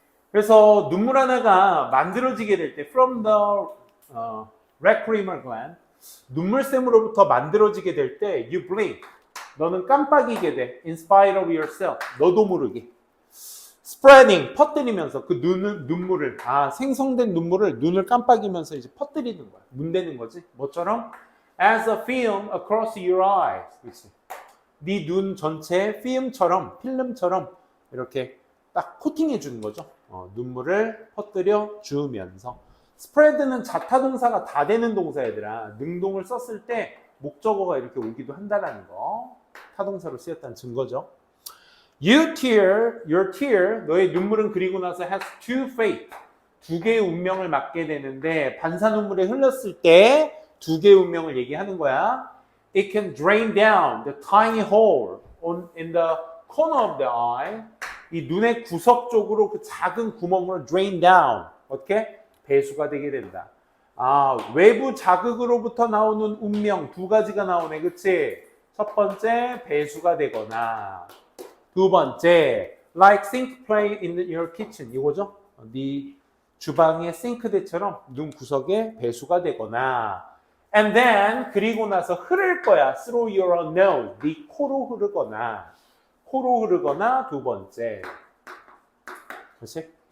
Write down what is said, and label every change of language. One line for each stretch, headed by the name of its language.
Korean: 그래서 눈물 하나가 만들어지게 될 때
English: from the lacrimal gland
Korean: 눈물샘으로부터 만들어지게 될 때
English: you blink
Korean: 너는 깜빡이게 돼
English: in spite of yourself
Korean: 너도 모르게 spreading 퍼뜨리면서 그 눈물을 생성된 눈물을 눈을 깜빡이면서 이제 퍼뜨리는 거야. 문대는 거지. 뭐처럼?
English: As a film across your eyes.
Korean: 그렇지. 네 눈 전체에 필름처럼 이렇게 딱 코팅해 주는 거죠. 눈물을 퍼뜨려 주면서. spread는 자타동사가 다 되는 동사 얘들아. 능동을 썼을 때 목적어가 이렇게 오기도 한다라는 거. 타동사로 쓰였다는 증거죠.
English: Your tear,
Korean: 너의 눈물은 그리고 나서
English: has two fate,
Korean: 두 개의 운명을 맞게 되는데 반사 눈물에 흘렀을 때 두 개의 운명을 얘기하는 거야.
English: It can drain down the tiny hole in the corner of the eye.
Korean: 이 눈의 구석 쪽으로 그 작은 구멍으로
English: drain down.
Korean: 어떻게? 배수가 되게 된다. 아, 외부 자극으로부터 나오는 운명 두 가지가 나오네. 그치? 첫 번째, 배수가 되거나. 두 번째,
English: like sink plate in your kitchen.
Korean: 이거죠? 네 주방의 싱크대처럼 눈 구석에 배수가 되거나.
English: And then,
Korean: 그리고 나서 흐를 거야.
English: through your nose.
Korean: 네 코로 흐르거나. 코로 흐르거나 두 번째. 그렇지?